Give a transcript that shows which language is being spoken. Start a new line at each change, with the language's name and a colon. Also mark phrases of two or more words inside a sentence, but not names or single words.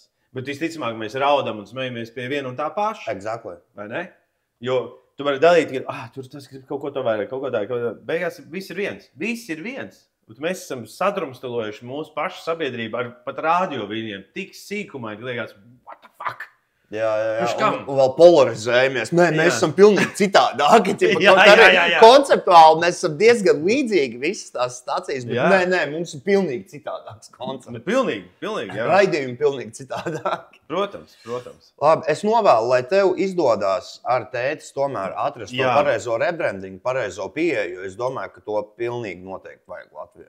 Latvian: Bet visticamāk, mēs raudam un smejamies pie viena un tā paša.
English: Exactly.
Latvian: Vai ne? Jo tu vari dalīt, ka tur tas grib kaut ko to vairāk, kaut ko tā. Beigās viss ir viens. Viss ir viens. Bet mēs esam sadrumstalojuši mūsu pašu sabiedrību ar pat rādio viņiem tik sīkumaini, ka liekas,
English: what the fuck?
Latvian: Jā. Un vēl polarizējamies. Nē, mēs esam pilnīgi citādāki. Jā. Konceptuāli mēs esam diezgan līdzīgi visas tās stācijas, bet nē, mums ir pilnīgi citādāks koncepts. Pilnīgi, jā. Raidījumi pilnīgi citādāki. Protams. Labi, es novēlu, lai tev izdodas ar tētis tomēr atrast to pareizo rebrandingu, pareizo pieeju, jo es domāju, ka to pilnīgi noteikti vajag Latvijai.